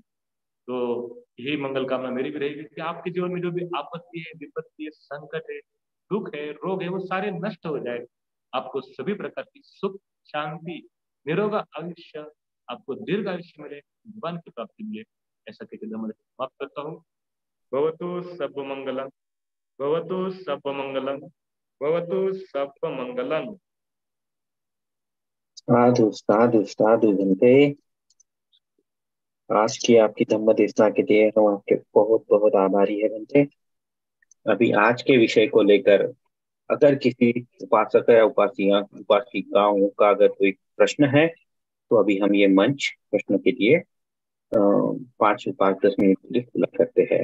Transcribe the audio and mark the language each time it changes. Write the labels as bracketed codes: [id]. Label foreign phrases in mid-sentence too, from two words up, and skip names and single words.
[hi] तो यही मंगल कामना मेरी भी रहेगी कि आपके जीवन में जो भी आपत्ति है, विपत्ति है, संकट है, दुख है, रोग है, वो सारे नष्ट हो जाए। आपको सभी प्रकार की सुख शांति, निरोग आयुष्य, आपको दीर्घ आयुष्य मिले, भगवान की प्राप्ति मिले, ऐसा कहकर मैं समाप्त करता हूँ। [pi] भवतु सब मंगलम, भवतु सब मंगलम, भवतु सब मंगलम। साधु साधु साधु बनते। [hi] आज की आपकी धम्म देशना के लिए हम आपके बहुत बहुत आभारी है बनते। अभी आज के विषय को लेकर अगर किसी उपासक या उपासिकाओं का अगर कोई प्रश्न है तो अभी हम ये मंच प्रश्न के लिए पाँच 10 मिनट के लिए खुला करते हैं।